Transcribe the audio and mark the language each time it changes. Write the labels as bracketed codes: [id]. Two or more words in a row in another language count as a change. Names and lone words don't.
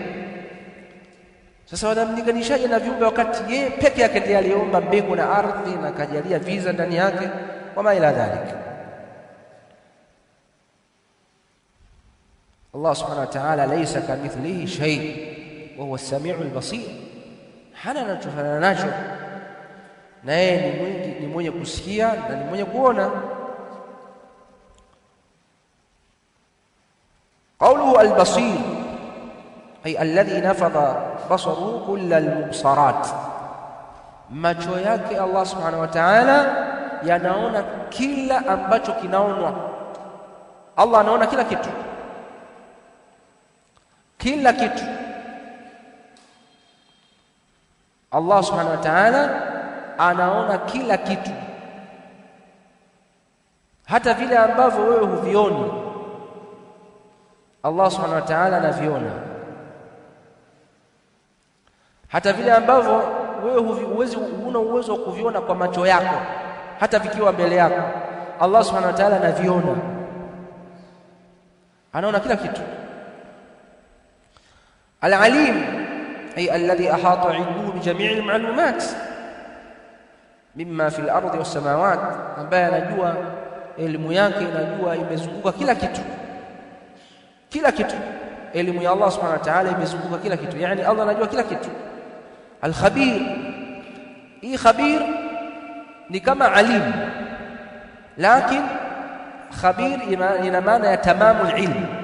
[sw] Sasa wanamlinganishaje na viumbe wakati yeye peke yake ndiye aliumba mbingu na ardhi na kajalia viza ndani yake, [ar] وما إلى ذلك. [sw] Allah [ar] سبحانه وتعالى ليس كمثله شيء وهو السميع البصير, [sw] hana anachofanana nacho, na yeye ni mwenye kusikia na ni mwenye kuona. [ar] قوله البصير أي الذي نفض بصره كل المبصرات، [sw] macho yake Allah [ar] سبحانه وتعالى [sw] yanaona kila ambacho kinaonwa. Allah anaona kila kitu, kila kitu. Allah [ar] سبحانه وتعالى [sw] anaona kila kitu, hata vile ambavyo wewe huvioni Allah [ar] سبحانه وتعالى [sw] anaviona, hata vile ambavyo wewe huna uwezo wa kuviona kwa macho yako, hata vikiwa mbele yako Allah [ar] سبحانه وتعالى [sw] anaviona, anaona kila kitu. [ar] العليم أي الذي أحاط علمه بجميع المعلومات مما في الأرض والسماوات, [sw] ambaye anajua, elimu yake inajua imezunguka kila kitu, kila kitu. Elimu ya Allah [ar] سبحانه وتعالى [sw] imezunguka kila kitu, yani Allah anajua kila kitu. Al-khabir, hii khabir ni kama alim, lakini khabir ina maana ya [ar] تمام العلم.